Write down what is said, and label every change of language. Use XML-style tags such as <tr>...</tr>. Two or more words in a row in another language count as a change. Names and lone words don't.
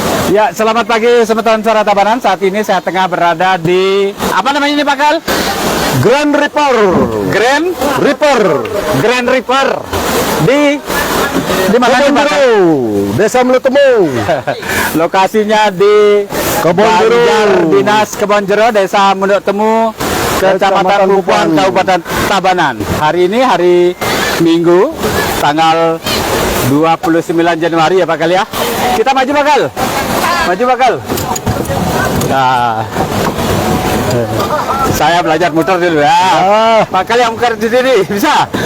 <id>Ya, selamat pagi Semeton Suara Tabanan. Saat ini saya tengah berada di apa namanya ini Pak Kal? Grand River. Grand River. Grand River di mana nih Pak Kal? Desa Mendut Temu. Lokasinya di Kebonjero. Banjar Dinas Kebonjero, Desa Mendut Temu, Kecamatan Pupuan, Kabupaten Tabanan. Hari ini hari Minggu, tanggal 29 Januari ya Pak Kal ya. Kita maju Pak Kal. Maju Pak Kal. Nah, saya belajar muter dulu ya. Pak Kal yang muter di sini bisa.</id>